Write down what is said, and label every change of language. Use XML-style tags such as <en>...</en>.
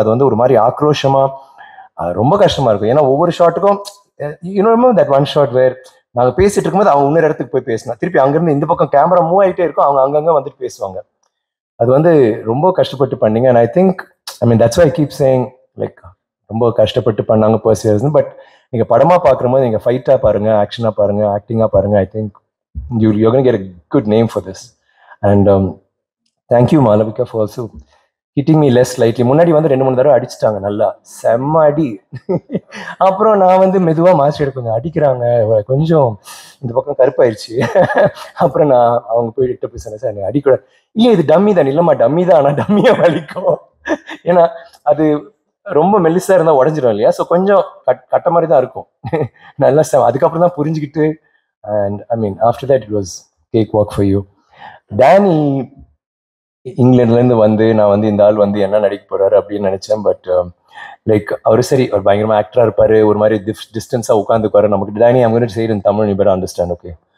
<ta>அது வந்து ஒரு மாதிரி ஆக்ரோஷமா ரொம்ப கஷ்டமா இருக்கும். ஏன்னா ஒவ்வொரு ஷாட்டுக்கும்</ta> <en>that one shot where</en> <ta>நாங்க பேசிட்டு இருக்கும்போது அவங்க இன்னொரு இடத்துக்கு போய் பேசணும், திருப்பி அங்கிருந்து இந்த பக்கம் கேமரா மூவ் ஆகிட்டே இருக்கும், அவங்க அங்கங்க வந்துட்டு பேசுவாங்க. அது வந்து ரொம்ப கஷ்டப்பட்டு பண்ணீங்க.</ta> <en>and I think that's why I keep saying like</en> <ta>ரொம்ப கஷ்டப்பட்டு பண்ணாங்க பர்சியர்ஸ். பட் நீங்க படமா பார்க்குற போது நீங்க ஃபைட்டா பாருங்க, ஆக்ஷனா பாருங்க, ஆக்டிங்கா பாருங்க.</ta> <en>I think you're going to get a good name for this. And thank you Malavika for also hitting me less lightly.</en> <ta>முன்னாடி வந்து 2-3 தடவை அடிச்சிட்டாங்க, நல்லா செம்ம அடி. அப்புறம் நான் வந்து மெதுவா மாஸ்டர் கொஞ்சம் அடிக்கிறாங்க, கொஞ்சம் இந்த பக்கம் கருப்பாயிருச்சு. அப்புறம் நான் அவங்க போயிட்டு போய் சொன்னேன், சார் அடிக்கூட இல்லை, இது டம்மி தான். இல்லைம்மா டம்மி தான், ஆனால் டம்மியா வலிக்கும். ஏன்னா அது ரொம்ப மெல்லிசா இருந்தா உடஞ்சிடும் இல்லையா, ஸோ கொஞ்சம் கட்ட மாதிரி தான் இருக்கும். நல்லா அதுக்கப்புறம் தான் புரிஞ்சுக்கிட்டு.</ta> <en>And after that it was cakewalk for you.</en> <ta>Danny இங்கிலாந்துலேருந்து வந்து நான் வந்து இந்த ஆள் வந்து என்ன நடிக்க போறாரு அப்படின்னு நினைச்சேன். பட் லைக் அவரு சரி ஒரு பயங்கரமா ஆக்டரா இருப்பாரு, ஒரு மாதிரி டிஸ்டன்ஸா உட்காந்துக்குவாரு. நமக்கு Danny</ta> <en>I'm going to say it in Tamil, you better understand, okay?</en>